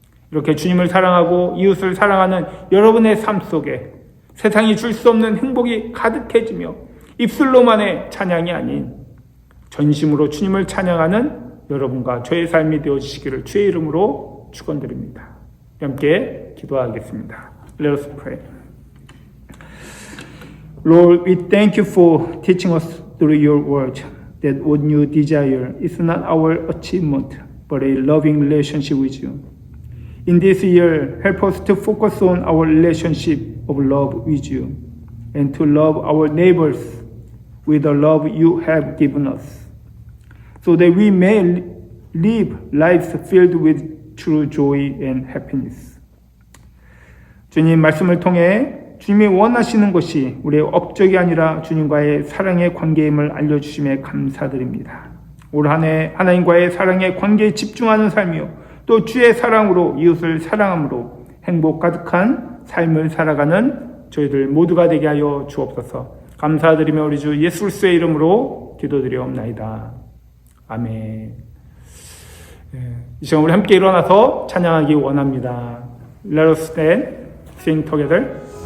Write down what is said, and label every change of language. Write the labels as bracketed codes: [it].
[ko] 이렇게 주님을 사랑하고 이웃을 사랑하는 여러분의 삶 속에 세상이 줄 수 없는 행복이 가득해지며 입술로만의 찬양이 아닌 전심으로 주님을 찬양하는 여러분과 저의 삶이 되어지시기를 주의 이름으로 축원드립니다. 함께 기도하겠습니다. [en] Let us pray. Lord, we thank you for teaching us through your word that what you desire is not our achievement, but a loving relationship with you. In this year, help us to focus on our relationship of love with you and to love our neighbors with the love you have given us, so that we may live lives filled with true joy and happiness. [ko] 주님 말씀을 통해 주님이 원하시는 것이 우리의 업적이 아니라 주님과의 사랑의 관계임을 알려주심에 감사드립니다. 올 한 해 하나님과의 사랑의 관계에 집중하는 삶이요, 또 주의 사랑으로 이웃을 사랑함으로 행복 가득한 삶을 살아가는 저희들 모두가 되게 하여 주옵소서. 감사드리며 우리 주 예수 그리스도의 이름으로 기도드리옵나이다. 아멘. 이 시간 우리 함께 일어나서 찬양하기 원합니다. [en] Let us stand, sing together.